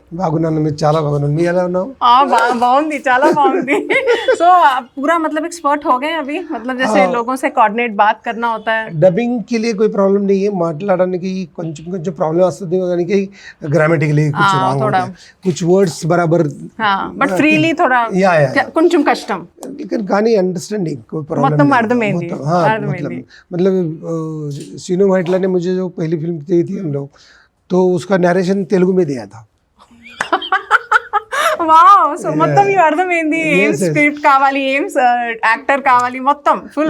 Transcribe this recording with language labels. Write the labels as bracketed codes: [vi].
[te] బాగున్నాను, మీరు చాలా బాగున్నాను, మీరు ఎలా ఉన్నావు? బాగుంది, చాలా బాగుంది. [hi] సో पूरा मतलब एक्सपर्ट हो गए अभी, मतलब जैसे लोगों से कोऑर्डिनेट बात करना होता है. डबिंग के लिए कोई प्रॉब्लम नहीं है, [te] మాట్లాడడానికి కొంచెం కొంచెం ప్రాబ్లం వస్తుంది కానీ [hi] ग्रामेटिकली कुछ रॉन्ग होता है, कुछ वर्ड्स बराबर, बट फ्रीली थोड़ा [te] కొంచెం కష్టం, [hi] लेकिन కానీ अंडरस्टैंडिंग कोई प्रॉब्लम नहीं. मतलब सीनो वाइटला ने मुझे जो पहली फिल्म दी थी हम लोग, तो उसका नरेशन तेलुगु में दिया था. [en] Wow. [te] సో మొత్తం ఈ అర్థమైంది, ఏం స్క్రిప్ట్ కావాలి, ఏం యాక్టర్ కావాలి, మొత్తం ఫుల్.